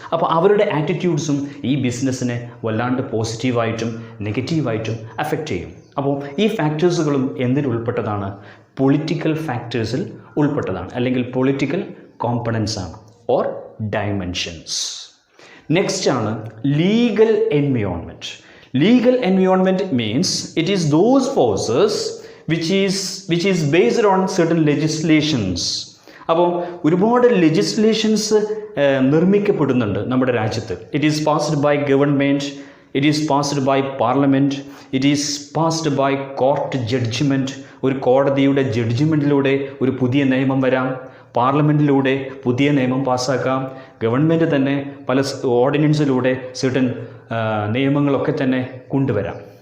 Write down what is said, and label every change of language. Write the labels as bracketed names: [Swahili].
[Malayalam] അപ്പോൾ അവരുടെ ആറ്റിറ്റ്യൂഡ്സും ഈ ബിസിനസ്സിനെ വല്ലാണ്ട് പോസിറ്റീവായിട്ടും നെഗറ്റീവായിട്ടും അഫക്റ്റ് ചെയ്യും. അപ്പോൾ ഈ ഫാക്ടേഴ്സുകളും എന്തിൽ ഉൾപ്പെട്ടതാണ്? പൊളിറ്റിക്കൽ ഫാക്ടേഴ്സിൽ ഉൾപ്പെട്ടതാണ്, അല്ലെങ്കിൽ പൊളിറ്റിക്കൽ കോമ്പണൻസ് ആണ്, ഓർ ഡയമെൻഷൻസ്. നെക്സ്റ്റ് ആണ് legal environment. [English] Legal environment means it is those forces which is based on certain legislations. [Malayalam] അപ്പോൾ ഒരുപാട് ലെജിസ്ലേഷൻസ് നിർമ്മിക്കപ്പെടുന്നുണ്ട് നമ്മുടെ രാജ്യത്ത്. [English] It is passed by government, it is passed by parliament, it is passed by court judgement. [Malayalam] ഒരു കോടതിയുടെ ജഡ്ജ്മെൻറ്റിലൂടെ ഒരു പുതിയ നിയമം വരാം, പാർലമെൻറ്റിലൂടെ പുതിയ നിയമം പാസ്സാക്കാം, ഗവൺമെൻറ് തന്നെ പല ഓർഡിനൻസിലൂടെ സർട്ടൻ നിയമങ്ങളൊക്കെ തന്നെ കൊണ്ടുവരാം.